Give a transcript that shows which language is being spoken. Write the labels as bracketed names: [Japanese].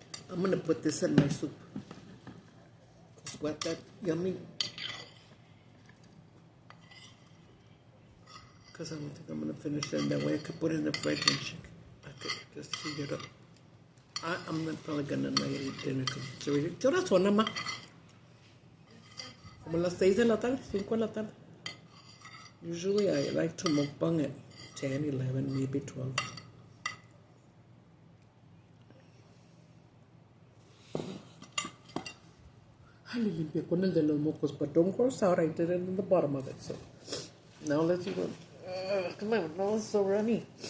[English] I'm gonna put this in my soup. What that yummy? Because I don't think I'm gonna finish it. That way I could put it in the fridge and I could just heat it up. I'm not probably gonna not eat dinner because it's already... [Spanish] ¿Qué horas son, mamá? Como las 6 de la tarde, 5 de la tarde. [English] Usually I like to mukbang at 10, 11, maybe 12. I [Spanish] limpié con el de los mocos, [English] but don't gross out. I did it in the bottom of it. So now let's go. Come on, now it's so runny.